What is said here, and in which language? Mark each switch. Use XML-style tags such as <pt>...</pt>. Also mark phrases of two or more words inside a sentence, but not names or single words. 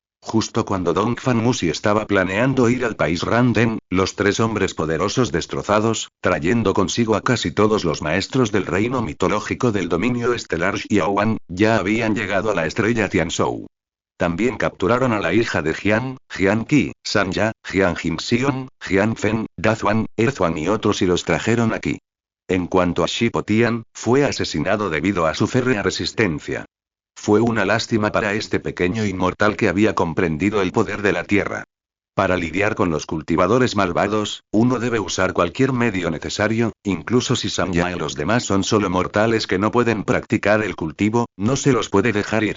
<es>Justo cuando Dongfang Musi estaba planeando ir al país Randen, los tres hombres poderosos destrozados, trayendo consigo a casi todos los maestros del reino mitológico del dominio estelar Xiaowan, ya habían llegado a la estrella Tianzhou. También capturaron a la hija de Jian, Jian Qi, Sanya, Jian Jingxion, Jian Fen, Dazuan, Erzuan y otros y los trajeron aquí. En cuanto a Shipo Tian, fue asesinado debido a su férrea resistencia. Fue una lástima para este pequeño inmortal que había comprendido el poder de la tierra. Para lidiar con los cultivadores malvados, uno debe usar cualquier medio necesario, incluso si Sanya y los demás son solo mortales que no pueden practicar el cultivo, no se los puede dejar ir.</es>